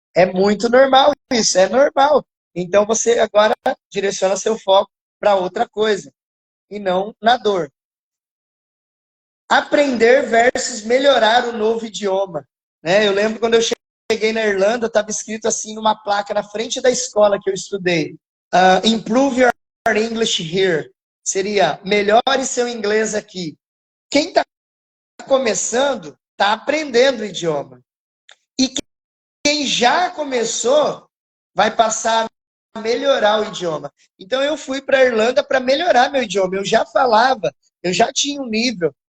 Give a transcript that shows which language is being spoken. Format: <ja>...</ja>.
<pt>É muito normal isso, é normal. Então, você agora direciona seu foco para outra coisa, e não na dor. Aprender versus melhorar o novo idioma. Né? Eu lembro quando eu cheguei na Irlanda, estava escrito assim numa placa na frente da escola que eu estudei.</pt> <en>Improve your English here.</en> <pt>Seria, melhore seu inglês aqui. Quem está começando, está aprendendo o idioma. E quem já começou, vai passar a melhorar o idioma. Então, eu fui para a Irlanda para melhorar meu idioma. Eu já falava, eu já tinha um nível.</pt>